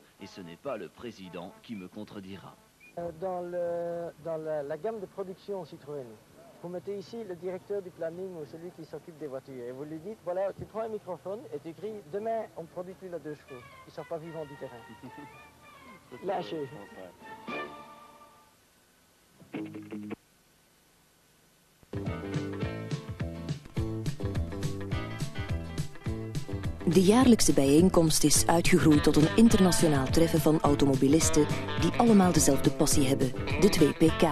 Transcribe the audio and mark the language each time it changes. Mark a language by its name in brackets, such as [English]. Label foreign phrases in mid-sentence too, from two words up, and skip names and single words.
[French] Et ce n'est pas le président qui me contredira. Dans la gamme de production Citroën, vous mettez ici le directeur du planning ou celui qui s'occupe des voitures. Et vous lui dites, voilà, tu prends un microphone et tu cries, demain, on ne produit plus les 2 chevaux. Ils ne sont pas vivants du terrain. Lâchez. [Dutch] De jaarlijkse bijeenkomst is uitgegroeid tot een internationaal treffen van automobilisten die allemaal dezelfde passie hebben, de 2PK.